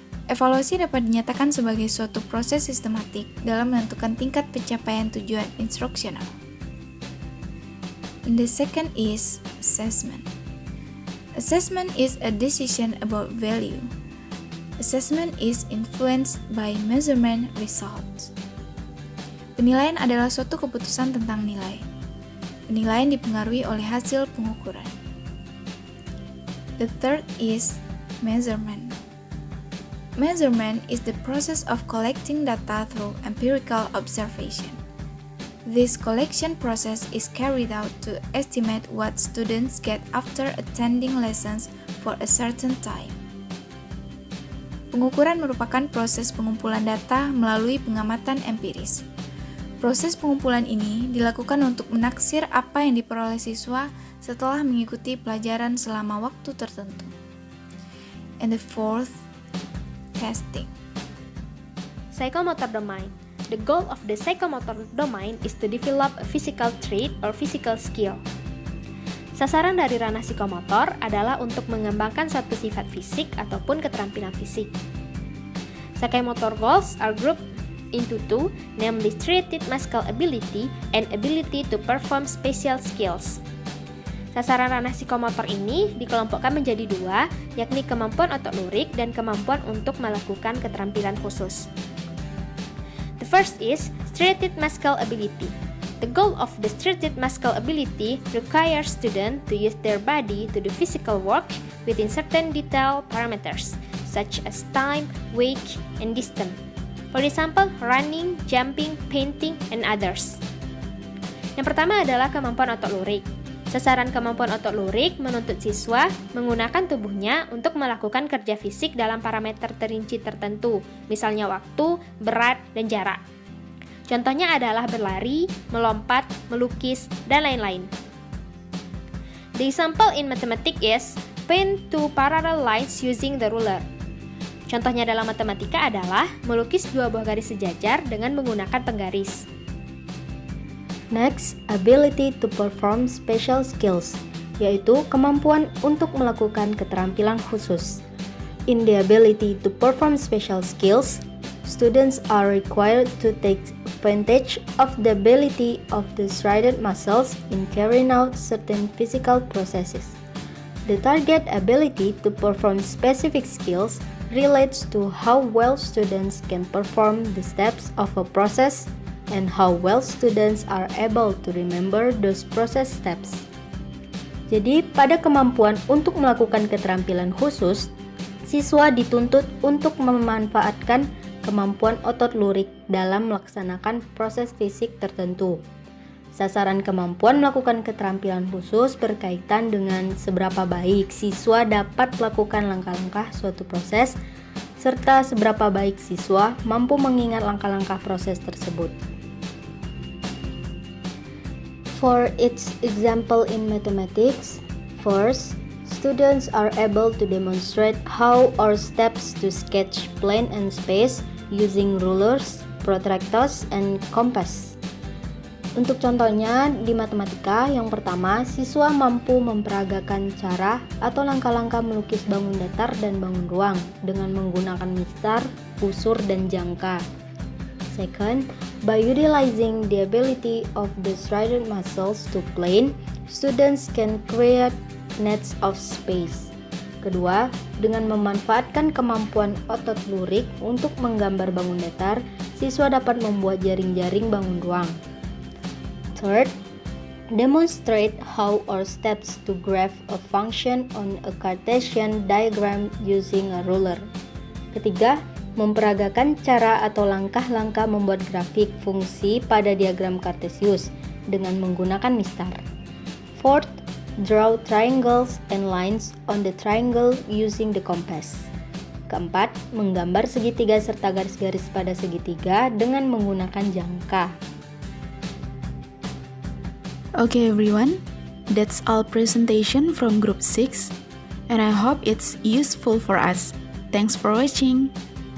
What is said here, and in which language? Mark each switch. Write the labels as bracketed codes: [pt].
[id] Evaluasi dapat dinyatakan sebagai suatu proses sistematik dalam menentukan tingkat pencapaian tujuan instruksional. [en] And the second is assessment. Assessment is a decision about value. Assessment is influenced by measurement results. [id] Penilaian adalah suatu keputusan tentang nilai. Penilaian dipengaruhi oleh hasil pengukuran. [en] The third is measurement. Measurement is the process of collecting data through empirical observation. This collection process is carried out to estimate what students get after attending lessons for a certain time. [id] Pengukuran merupakan proses pengumpulan data melalui pengamatan empiris. Proses pengumpulan ini dilakukan untuk menaksir apa yang diperoleh siswa setelah mengikuti pelajaran selama waktu tertentu. [en] And the fourth, testing. Psychomotor domain. The goal of the psychomotor domain is to develop a physical trait or physical skill. [id] Sasaran dari ranah psikomotor adalah untuk mengembangkan suatu sifat fisik ataupun keterampilan fisik. [en] Psychomotor goals are grouped into two, namely treated muscle ability and ability to perform special skills. [id] Sasaran ranah psikomotor ini dikelompokkan menjadi 2, yakni kemampuan otot lurik dan kemampuan untuk melakukan keterampilan khusus. [en] The first is striated muscle ability. The goal of the striated muscle ability requires students to use their body to do physical work within certain detailed parameters, such as time, weight, and distance. For example, running, jumping, painting, and others. [id] Yang pertama adalah kemampuan otot lurik. Sasaran kemampuan otot lurik menuntut siswa menggunakan tubuhnya untuk melakukan kerja fisik dalam parameter terinci tertentu, misalnya waktu, berat, dan jarak. Contohnya adalah berlari, melompat, melukis, dan lain-lain. [en] The example in mathematics is paint two parallel lines using the ruler. [id] Contohnya dalam matematika adalah melukis 2 buah garis sejajar dengan menggunakan penggaris. [en] Next, ability to perform special skills, [id] yaitu kemampuan untuk melakukan keterampilan khusus. [en] In the ability to perform special skills, students are required to take advantage of the ability of the striated muscles in carrying out certain physical processes. The target ability to perform specific skills relates to how well students can perform the steps of a process and how well students are able to remember those process steps. [id] Jadi, pada kemampuan untuk melakukan keterampilan khusus, siswa dituntut untuk memanfaatkan kemampuan otot lurik dalam melaksanakan proses fisik tertentu. Sasaran kemampuan melakukan keterampilan khusus berkaitan dengan seberapa baik siswa dapat melakukan langkah-langkah suatu proses, serta seberapa baik siswa mampu mengingat langkah-langkah proses tersebut. [en] For its example in mathematics, first, students are able to demonstrate how our steps to sketch plane and space using rulers, protractors, and compass. [id] Untuk contohnya di matematika, yang pertama, siswa mampu memperagakan cara atau langkah-langkah melukis bangun datar dan bangun ruang dengan menggunakan mistar, busur, dan jangka. [en] Second, by utilizing the ability of the striated muscles to plane, students can create nets of space. [id] Kedua, dengan memanfaatkan kemampuan otot lurik untuk menggambar bangun datar, siswa dapat membuat jaring-jaring bangun ruang. [en] Third, demonstrate how our steps to graph a function on a Cartesian diagram using a ruler. [id] Ketiga, memperagakan cara atau langkah-langkah membuat grafik fungsi pada diagram Cartesius dengan menggunakan mistar. [en] Fourth, draw triangles and lines on the triangle using the compass. [id] Keempat, menggambar segitiga serta garis-garis pada segitiga dengan menggunakan jangka. [en] Okay everyone, that's all presentation from Group 6 and I hope it's useful for us. Thanks for watching.